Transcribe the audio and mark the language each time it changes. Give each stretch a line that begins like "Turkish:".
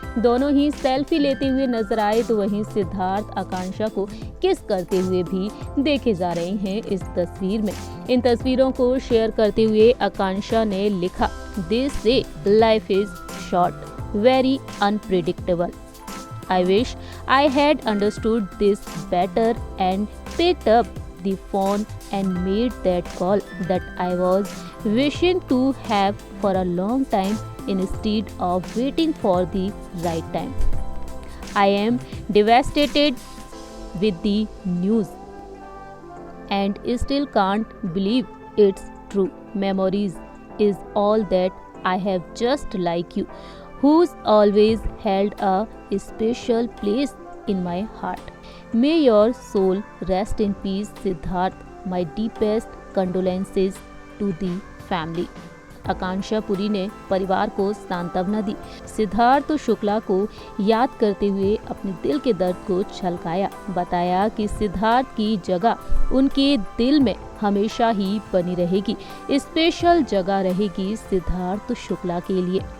Hindi: दोनों ही सेल्फी लेते हुए नजर आए, तो वहीं सिद्धार्थ आकांक्षा को किस करते हुए भी देखे जा रहे हैं इस तस्वीर में। इन तस्वीरों को शेयर करते हुए आकांक्षा ने लिखा,
English: "This से life is short, very unpredictable. I wish I had understood this better and picked up the phone and made that call that I was wishing to have for a long time instead of waiting for the right time. I am devastated with the news and still can't believe it's true. Memories is all that I have, just like you, who's always held a special place in my heart. May your soul rest in peace, Siddharth. My deepest condolences to the family."
Hindi: आकांक्षा पुरी ने परिवार को सांत्वना दी। सिद्धार्थ शुक्ला को याद करते हुए अपने दिल के दर्द को छलकाया। बताया कि सिद्धार्थ की जगह उनके दिल में हमेशा ही बनी रहेगी। स्पेशल जगह रहेगी सिद्धार्थ शुक्ला के लिए।